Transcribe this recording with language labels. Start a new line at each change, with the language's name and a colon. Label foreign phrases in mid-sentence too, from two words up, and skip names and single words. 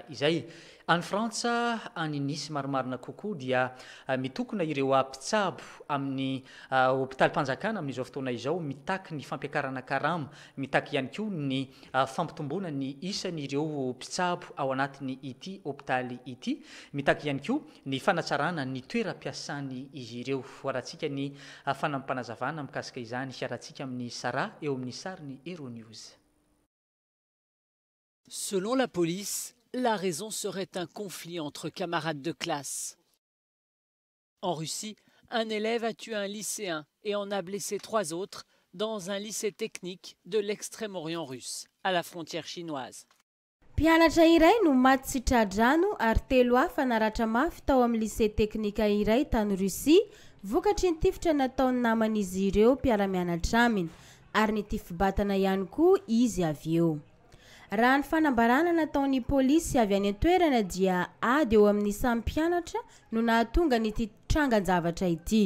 Malagasy: izay any Frantsa any Nice maromarina kokoa dia mitokona ireo mpitsabo amin'ny hôpitalim-panjakana amin'izao fotoana izao mitaky ny fampiakarana karama mitaky ihany koa ny fampitomboana ny isan'ireo mpitsabo ao anatiny ity hôpitaly ity mitaky ihany koa ny fanatsarana ny toeram-piasany izy ireo arahantsika ny fanampanazavana mikasika izany arahantsika amin'ny Sara eo amin'ny sariny Euronews.
French: Selon la police, la raison serait un conflit entre camarades de classe. En Russie, un élève a tué un lycéen et en a blessé 3 autres dans un lycée technique de l'extrême-orient russe, à la frontière chinoise.
Malagasy: Mpianatra iray no maty sy tradrano ary 3 hafa naratra mafy tao amin'ny lycée teknika iray tany Russia vokatry ny tifitra nataony naman'izy ireo mpiara-mianatra aminy ary ny tify-batana ihany koa izy avy eo. Raha ny fanambarana nataon'ny polisy avy any an-toerana dia ady eo amin'ny samy mpianatra no nahatonga n'ity trangan-javatra ity.